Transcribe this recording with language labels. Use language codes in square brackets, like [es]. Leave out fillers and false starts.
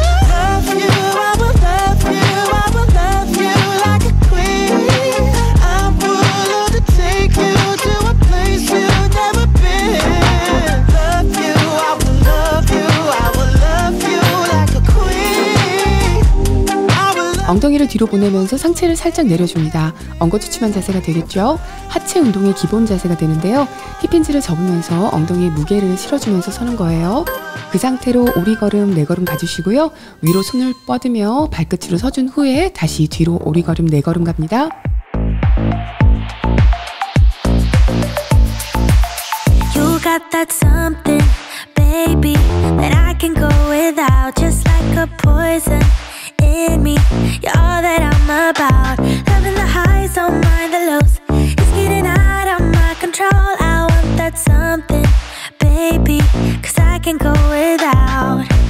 [en] Love you, I will love you, I will love you like a queen. I'm willing to take you to a place you've never been. Love you, I will love you, I will love you like a queen. I will love. [ko] 엉덩이를 뒤로 보내면서 상체를 살짝 내려줍니다. 엉거주춤한 자세가 되겠죠? 하체 운동의 기본 자세가 되는데요. 힙힌지를 접으면서 엉덩이에 무게를 실어주면서 서는 거예요. 그 상태로 오리걸음, 네걸음 가주시고요. 위로 손을 뻗으며 발끝으로 서준 후에 다시 뒤로 오리걸음, 네걸음 갑니다. [en] You got that something, baby, that I can go without, just like a poison in me. You're all that I'm about. Loving the highs, don't mind the lows. It's getting out of my control. I want that something, baby, cause I can go without.